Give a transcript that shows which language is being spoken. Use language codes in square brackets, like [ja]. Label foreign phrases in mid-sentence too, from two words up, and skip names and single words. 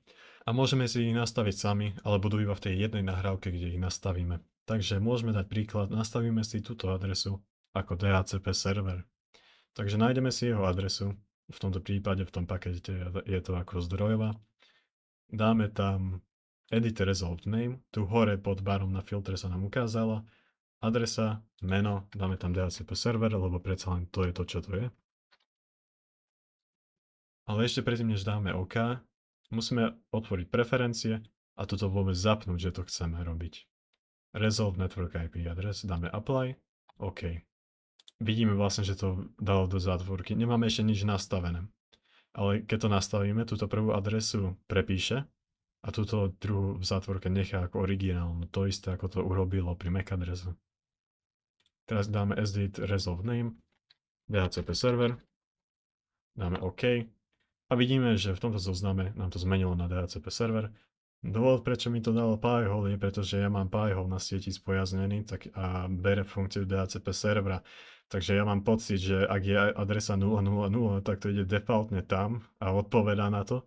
[sk] A môžeme si ich nastaviť sami, ale budú iba v tej jednej nahrávke, kde ich nastavíme. Takže môžeme dať príklad, nastavíme si túto adresu ako DHCP server. Takže nájdeme si jeho adresu, v tomto prípade v tom pakete je to ako zdrojová. Dáme tam [en] edit resolved name, [sk] tu hore pod barom na filtre sa nám ukázala adresa, meno, dáme tam DHCP server, lebo predsa len to je to, čo to je. Ale ešte predtým, než dáme OK, musíme otvoriť preferencie a toto vôbec zapnúť, že to chceme robiť. [en] Resolve network IP address, [sk] dáme apply, OK. Vidíme vlastne, že to dalo do zátvorky. Nemáme ešte nič nastavené. Ale keď to nastavíme, túto prvú adresu prepíše a túto druhú v zátvorke nechá ako originálnu. To isté, ako to urobilo pri MAC adresu. Teraz dáme [en] edit resolve name, [sk] DHCP server, dáme OK a vidíme, že v tomto zozname nám to zmenilo na DHCP server. Dôvod, prečo mi to dalo Pi-hole, je, pretože ja mám Pi-hole na sieti spojaznený a bere funkciu DHCP servera. Takže ja mám pocit, že ak je adresa 000, tak to ide defaultne tam a odpovedá na to.